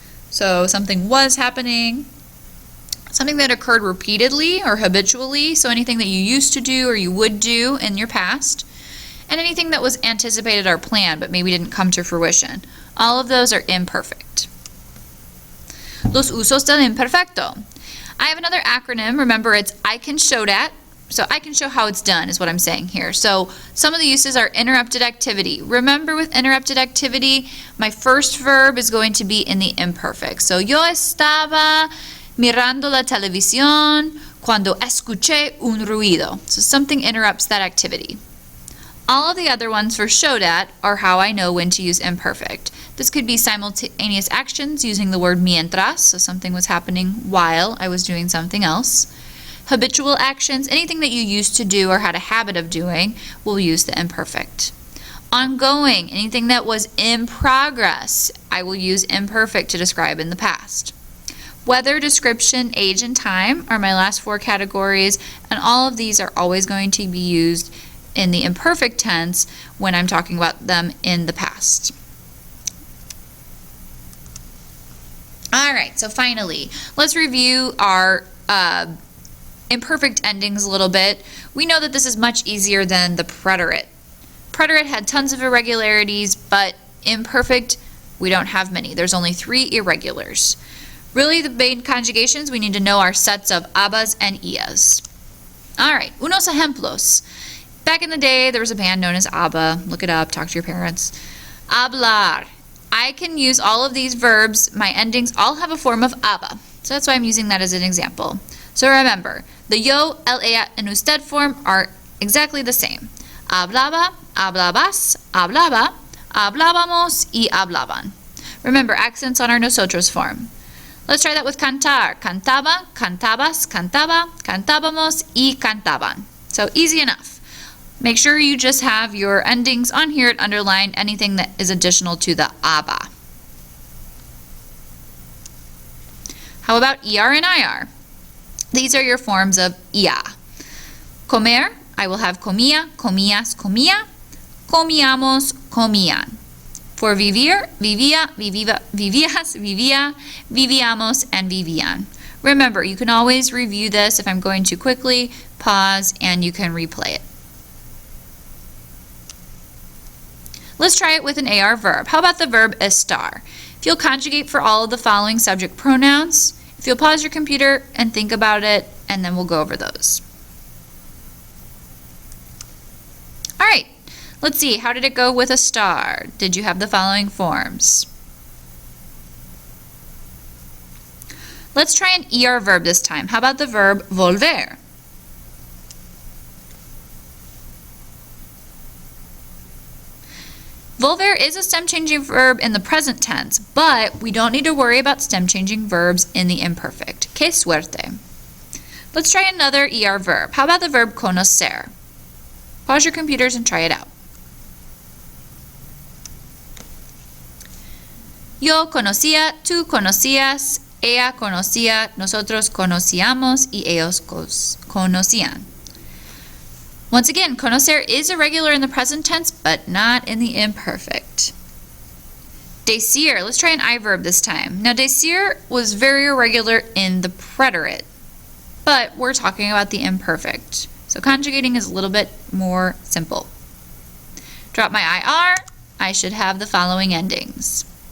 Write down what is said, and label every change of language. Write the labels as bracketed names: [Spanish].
[English] So something was happening, something that occurred repeatedly or habitually, so anything that you used to do or you would do in your past, and anything that was anticipated or planned but maybe didn't come to fruition. All of those are imperfect. [Spanish] Los usos del imperfecto. [English] I have another acronym. Remember, it's I can show that. So I can show how it's done is what I'm saying here. So some of the uses are interrupted activity. Remember, with interrupted activity, my first verb is going to be in the imperfect. [Spanish] So yo estaba mirando la televisión cuando escuché un ruido. [English] So something interrupts that activity. All of the other ones for show that are how I know when to use imperfect. This could be simultaneous actions using the word mientras, so something was happening while I was doing something else. Habitual actions, anything that you used to do or had a habit of doing, will use the imperfect. Ongoing, anything that was in progress, I will use imperfect to describe in the past. Weather, description, age, and time are my last four categories, and all of these are always going to be used in the imperfect tense when I'm talking about them in the past. All right, so finally, let's review our imperfect endings a little bit. We know that this is much easier than the preterite. Preterite had tons of irregularities, but imperfect, we don't have many. There's only 3 irregulars. Really, the main conjugations we need to know are sets of abas and ias. All right, [Spanish] unos ejemplos. [English] Back in the day, there was a band known as ABBA. Look it up, talk to your parents. Hablar. I can use all of these verbs. My endings all have a form of aba. So that's why I'm using that as an example. So remember, the yo, el, ella, and usted form are exactly the same. [Spanish] Hablaba, hablabas, hablaba, hablábamos, y hablaban. [English] Remember, accents on our nosotros form. Let's try that with cantar. [Spanish] Cantaba, cantabas, cantaba, cantábamos, y cantaban. [English] So easy enough. Make sure you just have your endings on here and underline anything that is additional to the aba. How about ER and IR? These are your forms of ia. [Spanish] Comer, [English] I will have [Spanish] comía, comías, comía, comíamos, comían. For vivir, vivía, vivías, vivía, vivíamos, and vivían. [English] Remember, you can always review this if I'm going too quickly, pause, and you can replay it. Let's try it with an AR verb. How about the verb estar? If you'll conjugate for all of the following subject pronouns, if you'll pause your computer and think about it, and then we'll go over those. All right, let's see. How did it go with estar? Did you have the following forms? Let's try an ER verb this time. How about the verb volver? Volver is a stem-changing verb in the present tense, but we don't need to worry about stem-changing verbs in the imperfect. [Spanish] Que suerte. [English] Let's try another ER verb. How about the verb conocer? Pause your computers and try it out. [Spanish] Yo conocía, tú conocías, ella conocía, nosotros conocíamos, y ellos conocían. [English] Once again, conocer is irregular in the present tense, but not in the imperfect. Decir, let's try an I verb this time. Now, decir was very irregular in the preterite, but we're talking about the imperfect. So conjugating is a little bit more simple. Drop my IR, I should have the following endings.